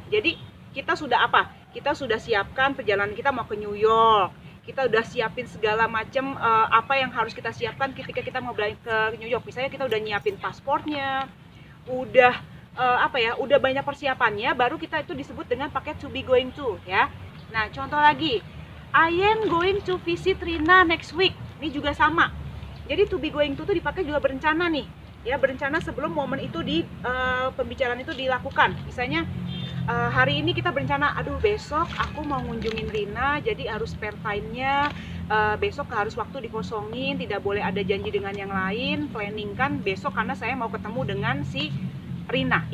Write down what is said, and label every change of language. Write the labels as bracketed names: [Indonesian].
[Indonesian] Jadi kita sudah apa? Kita sudah siapkan perjalanan kita mau ke New York. Kita udah siapin segala macam apa yang harus kita siapkan ketika kita mau balik ke New York. Misalnya kita udah nyiapin pasportnya, udah udah banyak persiapannya, baru kita itu disebut dengan pakai to be going to, ya. Nah, contoh lagi, [English] I am going to visit Rina next week. [Indonesian] Ini juga sama. Jadi to be going to dipakai juga berencana nih, ya, berencana sebelum momen itu di pembicaraan itu dilakukan. Misalnya hari ini kita berencana, aduh besok aku mau ngunjungin Rina, jadi harus spare time-nya, besok harus waktu dikosongin, tidak boleh ada janji dengan yang lain, planning kan besok karena saya mau ketemu dengan si Rina.